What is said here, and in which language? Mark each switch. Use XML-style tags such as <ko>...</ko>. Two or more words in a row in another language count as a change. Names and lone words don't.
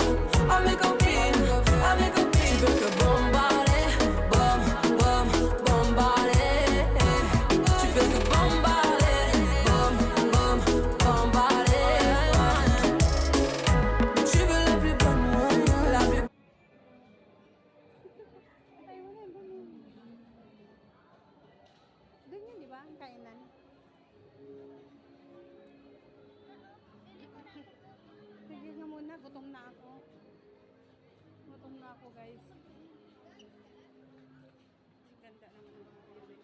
<fr>Oh mes copines, oh mes copines. Tu veux que bombarder, bom, bom, bombarder. Tu veux que bombarder, bom, bom, bombarder. Mais tu veux la plus bonne, moi, la plus.</fr> <tl>Patay mo na, doon. Doon yun, di ba? Ang kainan. Tigil nga muna, gutom na ako. Gutom na ako, guys. Ganda naman ang bibig.</tl>